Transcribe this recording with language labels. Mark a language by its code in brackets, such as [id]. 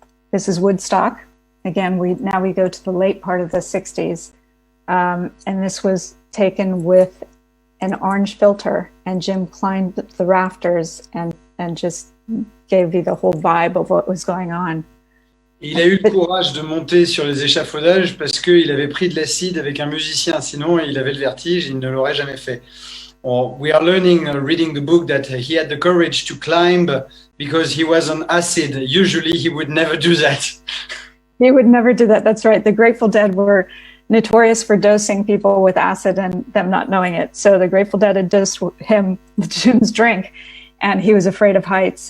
[en] This is Woodstock. Again, now we go to the late part of the 60s. And this was taken with an orange filter, and Jim climbed the rafters and just gave you the whole vibe of what was going on. [fr] Il a eu le courage de monter sur les échafaudages parce qu'il avait pris de l'acide avec un musicien, sinon il avait le vertige, il ne l'aurait jamais fait. [en] We are learning, reading the book, that he had the courage to climb because he was on acid. Usually he would never do that. He would never do that, that's right. The Grateful Dead were notorious for dosing people with acid and them not knowing it. So the Grateful Dead had dosed him Jim's drink, and he was afraid of heights.